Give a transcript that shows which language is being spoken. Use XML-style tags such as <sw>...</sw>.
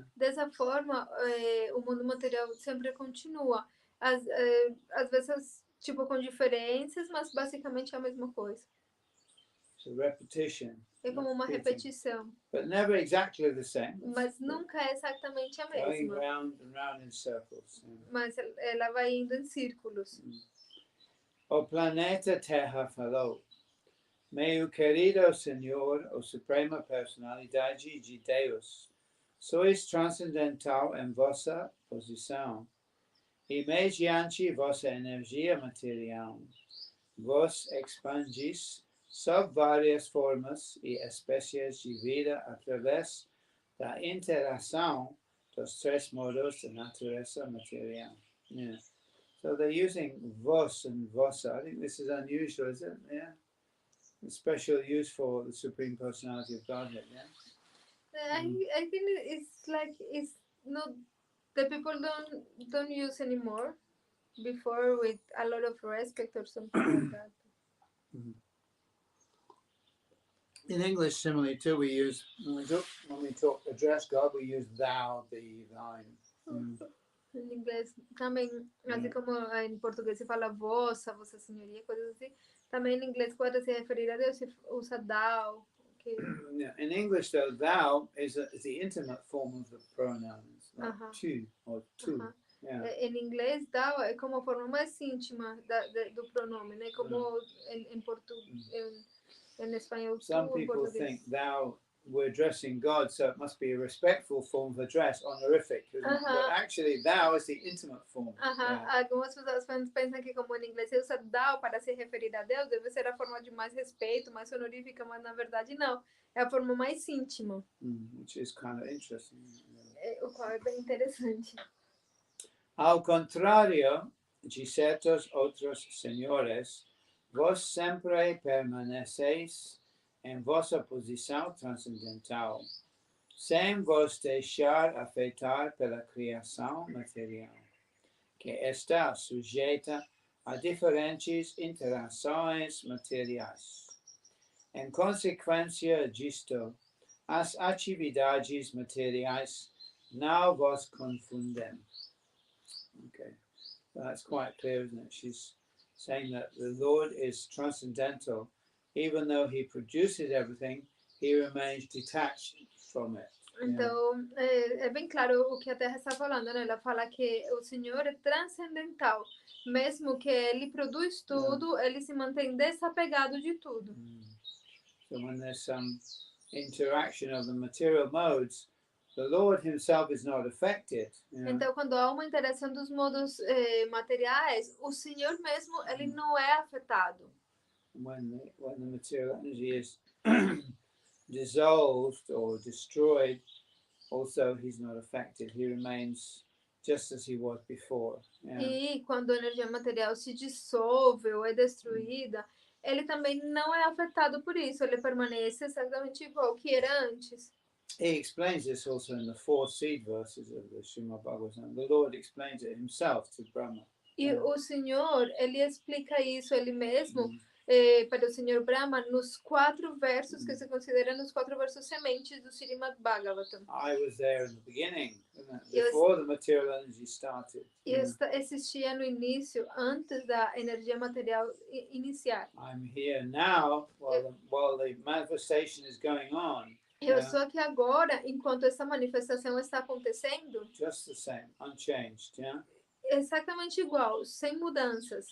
<en>Yeah.</en> <pt>Dessa forma, o mundo material sempre continua. Às vezes, tipo, com diferenças, mas basicamente é a mesma coisa.</pt> <en>It's a repetition.</en> <pt>É como uma repetição.</pt> <en>But never exactly the same.</en> <pt>Mas nunca é exatamente a mesma.</pt> <en>Going round and round in circles. Yeah.</en> <pt>Mas ela vai indo em círculos. O planeta Terra falou: meu querido Senhor, o Suprema Personalidade de Deus, sois transcendental em vossa posição, e mediante vossa energia material, vos expandis sob várias formas e espécies de vida através da interação dos três modos da natureza material.</pt> <en>Yeah. So they're using vos and vossa. I think this is unusual, is it? Yeah. A special use for the Supreme Personality of Godhead, yeah? I think it's not, the people don't use anymore. Before with a lot of respect or something like that. In English, similarly too, we use, when we talk address God, we use thou, thee, thine.</en> <pt>Em inglês também, assim como em português se fala vossa senhoria, coisas assim. Também em inglês, quando se referir a Deus, se usa thou.</pt> <en>Okay. Yeah. In English, though, thou is the intimate form of the pronouns, like tu or tu. Yeah.</en> <pt>Em inglês, thou é como a forma mais íntima do pronome, né? Como em português, em espanhol, tu.</pt> <en>Some people think thou, we're addressing God, so it must be a respectful form of address, honorific. But actually, thou is the intimate form. Yeah.</en> <pt>Algumas pessoas pensam que como em inglês se usa thou para se referir a Deus, deve ser a forma de mais respeito, mais honorífica, mas na verdade não. É a forma mais íntima.</pt> <en>Which is kind of interesting.</en> <pt>O qual é bem interessante. Ao contrário de certos outros senhores, vós sempre permaneceis em vossa posição transcendental, sem vos deixar afetar pela criação material, que está sujeita a diferentes interações materiais. Em consequência disto, as atividades materiais não vos confundem.</pt> <en>Okay, so that's quite clear, isn't it? She's saying that the Lord is transcendental. Even though he produces everything, he remains detached from it.</en> <pt>Então, é bem claro o que a Terra está falando, né? Ela fala que o Senhor é transcendental. Mesmo que ele produz tudo, ele se mantém desapegado de tudo.</pt> <en>So when there's some interaction of the material modes, the Lord himself is not affected.</en> <pt>Então, quando há uma interação dos modos materiais, o Senhor mesmo, ele não é afetado.</pt> <en>When the material energy is dissolved or destroyed, also he's not affected. He remains just as he was before.</en> <pt>E quando a energia material se dissolve ou é destruída, ele também não é afetado por isso. Ele permanece exatamente igual que era antes.</pt> <en>He explains this also in the 4 seed verses of the Srmad Bhagavatam. The Lord explains it himself to Brahma.</en> <pt>E o Senhor, ele explica isso ele mesmo para o Senhor Brahma nos 4 versos que se consideram os 4 versos sementes do Srmad Bhagavatam.</pt> <en>I was there in the beginning, before the material energy started.</en> <pt>Eu existia no início, antes da energia material iniciar.</pt> <en>I'm here now while the manifestation is going on.</en> <pt>Eu estou aqui agora, enquanto essa manifestação está acontecendo.</pt> <en>Just the same, unchanged, yeah?</en> <pt>Exatamente igual, sem mudanças.</pt>